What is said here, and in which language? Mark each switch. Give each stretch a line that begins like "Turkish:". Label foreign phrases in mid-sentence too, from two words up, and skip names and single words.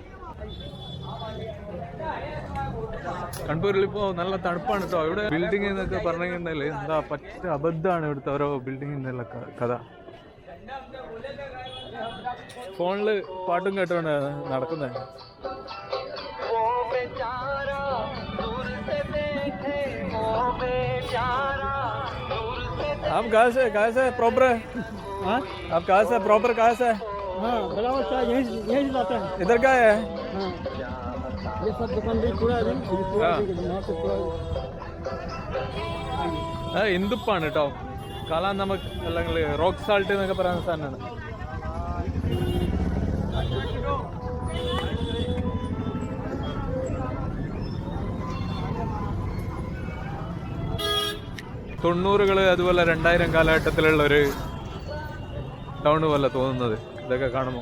Malayalam: കാൺപൂരിൽ ഇപ്പോൾ നല്ല തണുപ്പാണ് കേട്ടോ. ഇവിടെ ബിൽഡിംഗ് എന്നൊക്കെ പറഞ്ഞിട്ടുണ്ടെങ്കിൽ എന്താ പറ്റ അബദ്ധമാണ് ഇവിടുത്തെ ഓരോ ബിൽഡിങ്ങിൻ്റെ കഥ. ഫോണില് പാട്ടും കേട്ടോണ്ട് നടക്കുന്നത്.
Hindi: आप कहाँ से प्रॉपर है? हाँ आप कहाँ से प्रॉपर कहाँ से? हाँ यही लाते हैं। इधर क्या है? हाँ ये सब दुकान भी पूरा दिन
Malayalam: ഇന്ദുപ്പാണ് കേട്ടോ.
Hindi: काला नमक
Malayalam: അല്ലെങ്കിൽ
English: rock salt
Malayalam: എന്നൊക്കെ പറയുന്ന സാധനമാണ്. തൊണ്ണൂറുകള് അതുപോലെ 2000 കാലഘട്ടത്തിലുള്ള ഒരു ടൗൺ പോലെ തോന്നുന്നത് ഇതൊക്കെ കാണുമ്പോൾ.